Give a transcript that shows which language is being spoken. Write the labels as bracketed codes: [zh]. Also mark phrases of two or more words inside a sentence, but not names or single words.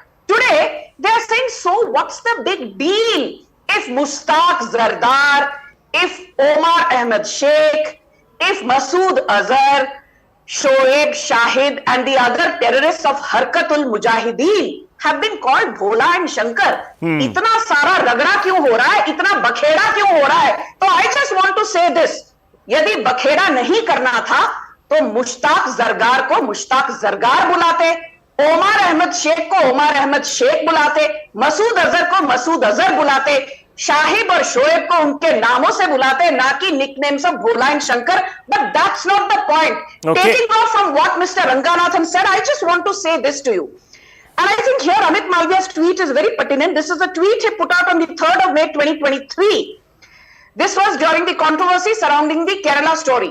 [en] Today they are saying, so what's the big deal if Mushtaq Zardar, if Omar Ahmed Sheikh, if Masood Azhar, Shoaib Shahid and the other terrorists of Harkatul Mujahideen have been called Bhola and Shankar. [hi] इतना सारा रगड़ा क्यों हो रहा है? इतना बखेड़ा क्यों हो रहा है? [en] So I just want to say this. [hi] यदि बखेड़ा नहीं करना था, तो मुश्ताक ज़रगर को मुश्ताक ज़रगर बुलाते, उमर अहमद शेख को उमर अहमद शेख बुलाते, मसूद अज़हर को मसूद अज़हर बुलाते, शाहिब और शोएब को उनके नामों से बुलाते हैं, ना कि [en] nicknames of Bhola and Shankar. But that's not the point. Okay. Taking off from what Mr. Ranganathan said, I just want to say this to you. And I think here Amit Malviya's tweet is very pertinent. This is a tweet he put out on the 3rd of May 2023. This was during the controversy surrounding the Kerala story.